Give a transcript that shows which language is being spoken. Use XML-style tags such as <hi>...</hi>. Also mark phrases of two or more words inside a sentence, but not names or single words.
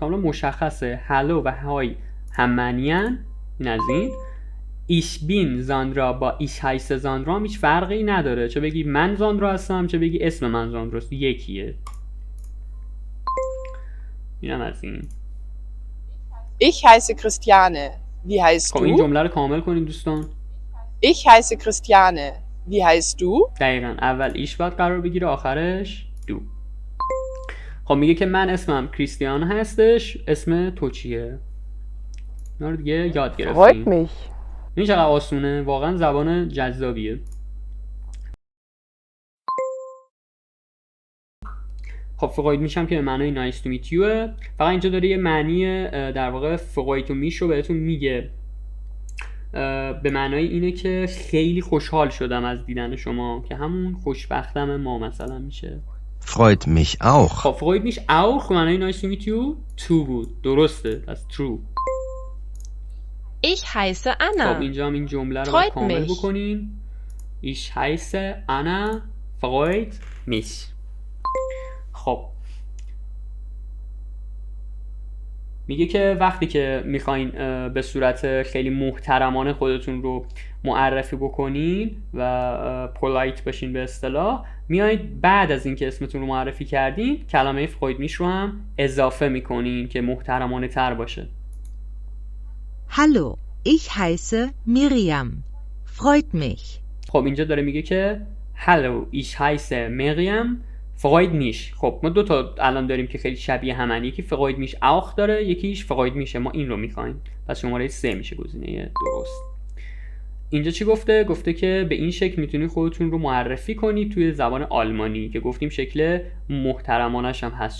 <fa>کاملا مشخصه هلو و های هم معنی ان. این از این.</fa> <de>Ich bin Zandra</de> <fa>با</fa> <de>Ich heiße Zandra</de> <fa>هم هیچ فرقی نداره، چه بگی من زاندرا هستم چه بگی اسم من زاندراست، یکیه. اینم از این.</fa> <de>Ich heiße Christiane. Wie heißt</de> <fa>خب این</fa> <de>du?</de> <fa>جمله رو کامل کنید دوستان.</fa> <de>Ich heiße Christiane. Wie heißt du?</de> <fa>دقیقا اول ایش باید قرار بگیره، آخرش دو. خب میگه که من اسمم کریستیان هستش، اسم تو چیه؟ اینا رو دیگه یاد</fa> <de>Freut</de> <fa>گرفتیم.</fa> <de>mich.</de> <fa>این چقدر آسونه، واقعا زبان جذابیه. خب</fa> <de>Freut mich</de> <fa>که به معنای</fa> <en>nice to meet you.</en> <fa>فقط اینجا داره یه معنی در واقع فقاید تو میش رو بهتون میگه، به معنای اینه که خیلی خوشحال شدم از دیدن شما، که همون خوشبختم ما مثلا میشه.</fa> <de>Freut mich auch.</de> <fa>خب</fa> <de>Freut mich auch</de> <fa>معنای</fa> <en>nice to meet you too</en> <fa>بود، درسته، پس true.</fa> <de>Ich heiße</de> <fa>خب</fa> <de>Anna.</de> <fa>اینجا هم این جمله رو باید</fa> <de>Freut</de> <fa>کامل</fa> <de>mich. بکنین. Ich heiße Anna. Freut mich.</de> <fa>خب میگه که وقتی که میخواین به صورت خیلی محترمانه خودتون رو معرفی بکنین و پولایت باشین به اصطلاح، میایید بعد از اینکه اسمتون رو معرفی کردین کلمه</fa> <de>Freut mich</de> <fa>رو هم اضافه میکنین که محترمانه تر باشه.</fa> <de>Hallo, ich heiße Miriam. Freut mich.</de> <fa>خب اینجا داره میگه که</fa> <de>Hallo, ich heiße Miriam. Freut mich.</de> <fa>خب ما دو تا الان داریم که خیلی شبیه همن، یکی</fa> <de>Freut mich auch</de> <fa>داره، یکیش</fa> <de>Freut mich.</de> <fa>ما این رو میخوایم، پس شماره 3 میشه گزینه درست. اینجا چی گفته؟ گفته که به این شکل میتونید خودتون رو معرفی کنید توی زبان آلمانی، که گفتیم شکل محترمانش هم هست.</fa>